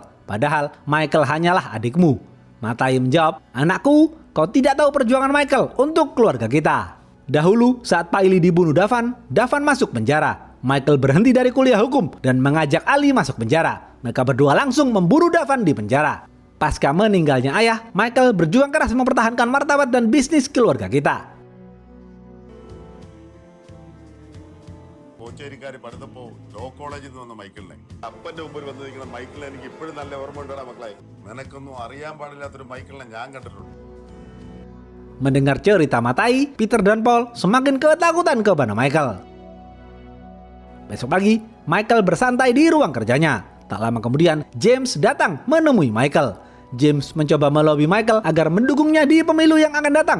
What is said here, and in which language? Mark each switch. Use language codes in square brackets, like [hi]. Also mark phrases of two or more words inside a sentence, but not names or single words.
[id] Padahal Michael hanyalah adikmu." Matai menjawab, "Anakku, kau tidak tahu perjuangan Michael untuk keluarga kita. Dahulu saat Pak Ili dibunuh Davan masuk penjara. Michael berhenti dari kuliah hukum dan mengajak Ali masuk penjara. Mereka berdua langsung memburu Davan di penjara. Pasca meninggalnya ayah, Michael berjuang keras mempertahankan martabat dan bisnis keluarga kita." [ml] കോച്ചേരിക്കാര് പഠിത്തപ്പോ ലോ കോളേജിൽ നിന്ന് വന്ന മൈക്കിളിനെ അപ്പന്റെ മുമ്പിൽ വന്ന് നിൽക്കുന്ന മൈക്കിളിനെ എനിക്ക് ഇപ്പോഴും നല്ല ഓർമ്മ ഉണ്ടാ മക്കളെ. നിനക്കൊന്നും അറിയാൻ പാടില്ലാത്തൊരു മൈക്കിളിനെ ഞാൻ കണ്ടിട്ടുണ്ട്. [id] Mendengar cerita Matai, Peter dan Paul semakin ketakutan kepada Michael. Besok pagi, Michael bersantai di ruang kerjanya. Tak lama kemudian, James datang menemui Michael. James mencoba melobi Michael agar mendukungnya di pemilu yang akan datang.